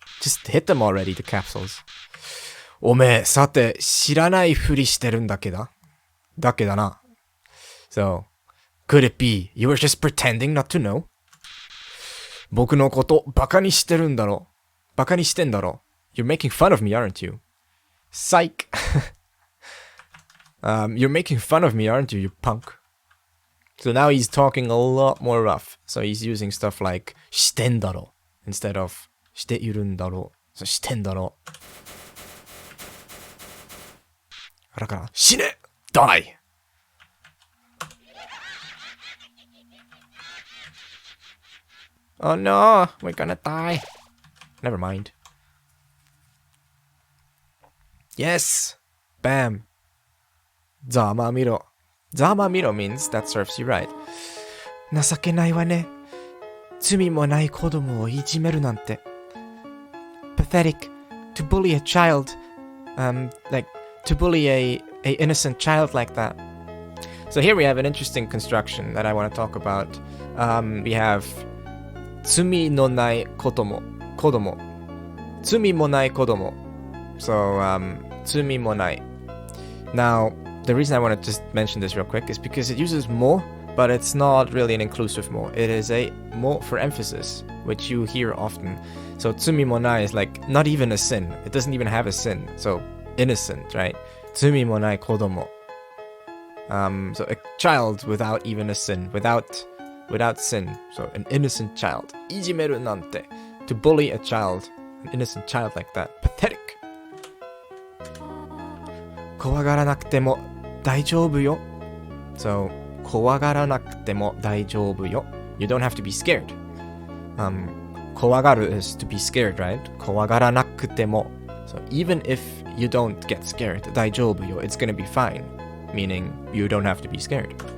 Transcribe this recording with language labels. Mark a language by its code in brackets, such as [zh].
[en] Just hit them already, the capsules. [ja] おめえ、さて、知らないふりしてるんだけだな. [en] So, could it be you were just pretending not to know? [ja] 僕のことバカにしてるんだろ. バカにしてんだろ. [en] You're making fun of me, aren't you? Psych! You're making fun of me, aren't you, you punk? So now he's talking a lot more rough. So he's using stuff like [ja] してんだろ [en] instead of [ja] しているんだろ. [en] So してんだろ. [ja] だから死ね [en] Die! Oh no, we're gonna die. Never mind. Yes! Bam! Zama miro. Zama miro means that serves you right. [ja] 情けないわね. 罪もない子供をいじめるなんて. [en] Pathetic. To bully a child. Like, to bully a innocent child like that. So here we have an interesting construction that I want to talk about. We have [ja] 罪のない子供. 罪もない子供.So, 罪もない. [en] Now, the reason I want to just mention this real quick is because it uses mo, but it's not really an inclusive mo. It is a mo for emphasis, which you hear often. So, 罪もない is like not even a sin. It doesn't even have a sin. So, innocent, right? [ja] 罪もない子供. [en] So a child without even a sin, without sin. So an innocent child. [ja] いじめるなんて. [en] To bully a child, an innocent child like that. Pathetic. [ja] 怖がらなくても大丈夫よ.So 怖がらなくても大丈夫よ. [en] You don't have to be scared. 怖がる is to be scared, right? [ja] 怖がらなくても. [en] So even if you don't get scared, [ja] 大丈夫よ. [en] It's gonna be fine. Meaning, you don't have to be scared.